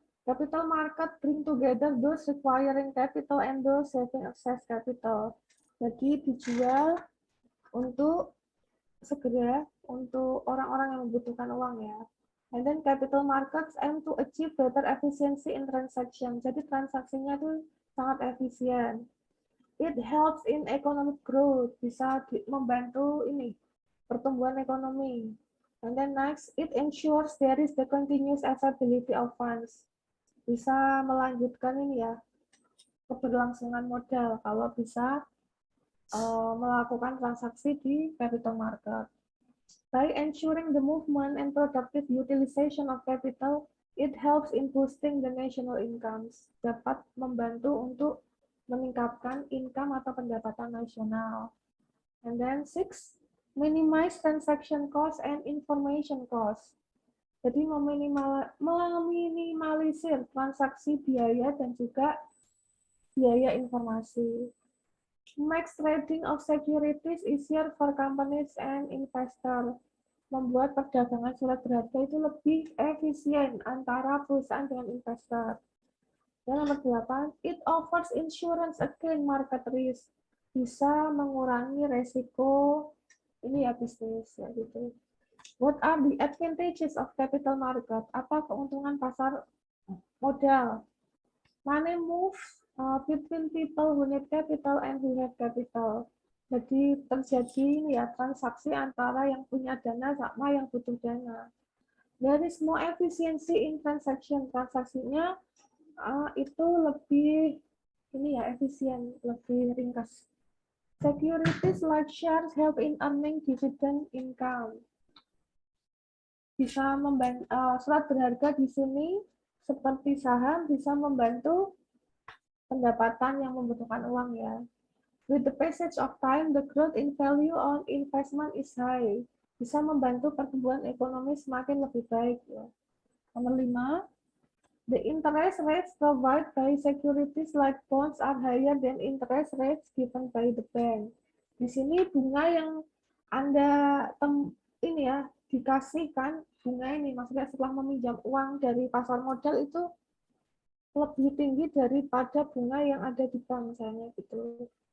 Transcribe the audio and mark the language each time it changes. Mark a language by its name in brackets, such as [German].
[English] Capital market bring together those requiring capital and those having excess capital. [Indonesian] Jadi dijual untuk segera untuk orang-orang yang membutuhkan uang ya. [English] And then capital markets aim to achieve better efficiency in transaction. [Indonesian] Jadi transaksinya itu sangat efisien. [English] It helps in economic growth, [Indonesian] bisa membantu ini pertumbuhan ekonomi. [English] And then next, it ensures there is the continuous availability of funds. [Indonesian] Bisa melanjutkan ini ya keberlangsungan modal kalau bisa melakukan transaksi di capital market. [English] By ensuring the movement and productive utilization of capital, it helps in boosting the national incomes. [Indonesian] Dapat membantu untuk meningkatkan income atau pendapatan nasional. [English] And then 6, minimize transaction cost and information cost. [Indonesian] Jadi meminimalisir transaksi biaya dan juga biaya informasi. [English] Makes trading of securities easier for companies and investors. [Indonesian] Membuat perdagangan surat berharga itu lebih efisien antara perusahaan dengan investor. Dan nomor 8, [English] it offers insurance against market risk. [Indonesian] Bisa mengurangi resiko ini ya bisnis ya gitu. [English] What are the advantages of capital market? [Indonesian] Apa keuntungan pasar modal? [English] Money moves between people who need capital and who have capital. [Indonesian] Jadi terjadi ya transaksi antara yang punya dana sama yang butuh dana. [English] There is more efficiency in transaction. [Indonesian] Transaksinya itu lebih ini ya efisien, lebih ringkas. [English] Securities like shares help in earning dividend income. [Indonesian] Bisa membantu surat berharga di sini seperti saham bisa membantu pendapatan yang membutuhkan uang ya. [English] With the passage of time, the growth in value on investment is high. [Indonesian] Bisa membantu pertumbuhan ekonomi semakin lebih baik ya. Nomor 5. [English] The interest rates provided by securities like bonds are higher than interest rates given by the bank. [Indonesian] Di sini bunga yang Anda ini ya dikasihkan bunga ini maksudnya setelah meminjam uang dari pasar modal itu lebih tinggi daripada bunga yang ada di bank misalnya gitu.